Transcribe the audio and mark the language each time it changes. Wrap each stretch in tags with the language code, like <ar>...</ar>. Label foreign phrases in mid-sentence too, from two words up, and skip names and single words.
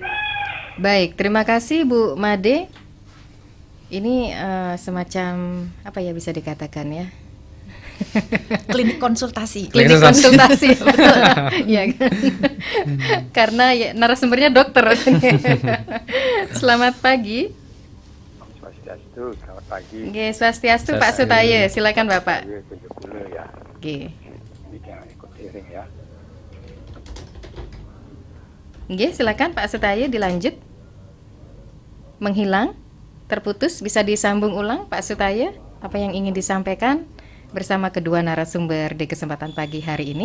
<id>Baik, terima kasih Bu Made. Ini semacam bisa dikatakan ya? Klinik konsultasi. Klinik konsultasi, betul. Ya kan? Karena ya, narasumbernya dokter. Selamat pagi. Swastiastu, selamat pagi. Nggih, Swastiastu Pak Sutaya, silakan Bapak. Saya tunjuk dulu ya. Nggih. Ini jangan ikut iring ya. Nggih, silakan Pak Sutaya dilanjut. Menghilang, terputus, bisa disambung ulang Pak Sutaya, apa yang ingin disampaikan bersama kedua narasumber di kesempatan pagi hari ini.</id>